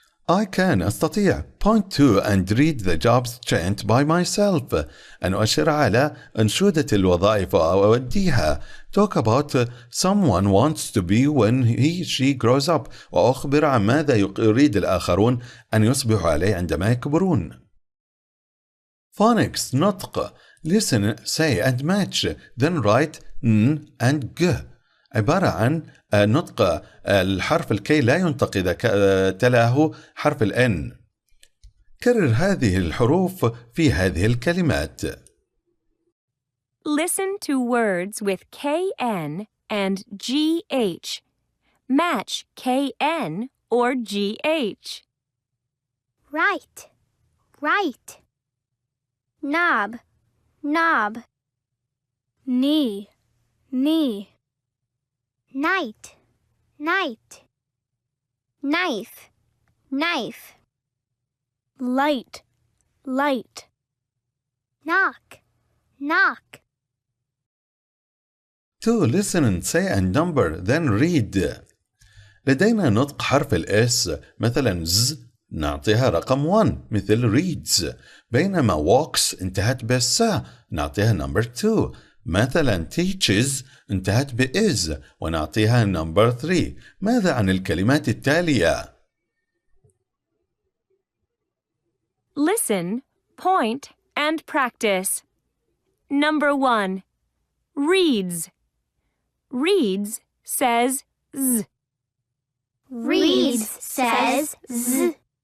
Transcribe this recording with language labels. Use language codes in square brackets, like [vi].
[en] I can أستطيع point to and read the jobs chant by myself [ar] أن أشر على أنشودة الوظائف أو أوديها [en] talk about someone wants to be when she grows up [ar] وأخبر عن ماذا يريد الآخرون أن يصبحوا عليه عندما يكبرون. Phonics نطق [en] listen say and match then write n and g [ar] عبارة عن نطق الحرف الكي لا ينطق إذا تلاه حرف الN. كرر هذه الحروف في هذه الكلمات. [en] Listen to words with KN and GH. Match KN or GH. Right, right. Knob, knob. Knee, knee. Night, night. Knife, knife. Light, light. Knock, knock. To listen and say and number then read. [ar] لدينا نطق حرف الS مثلا Z نعطيها رقم 1 مثل reads بينما walks انتهت بس نعطيها [en] number 2 [ar] مثلا teaches انتهت بis ونعطيها [en] number 3. [ar] ماذا عن الكلمات التالية؟ [en] Listen, point, and practice. Number 1. Reads. Reads says Z. Reads says Z.